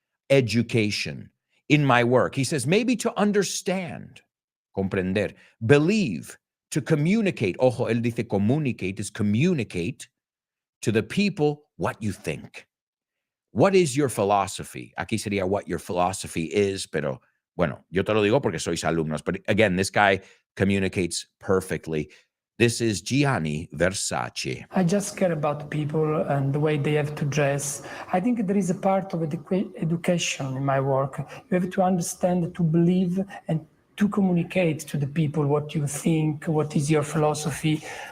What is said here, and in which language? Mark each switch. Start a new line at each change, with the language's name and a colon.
English: Education in my work. He says, maybe to understand,
Spanish: comprender,
English: believe, to communicate.
Spanish: Ojo, él dice
English: communicate is communicate to the people what you think. What is your philosophy?
Spanish: Aquí sería
English: what your philosophy is,
Spanish: pero bueno, yo te lo digo porque sois alumnos.
English: But again, this guy communicates perfectly. This is Gianni Versace. I just care about people and the way they have to dress. I think there is a part of education in my work. You have to understand, to believe, and to communicate to the people what you think, what is your philosophy.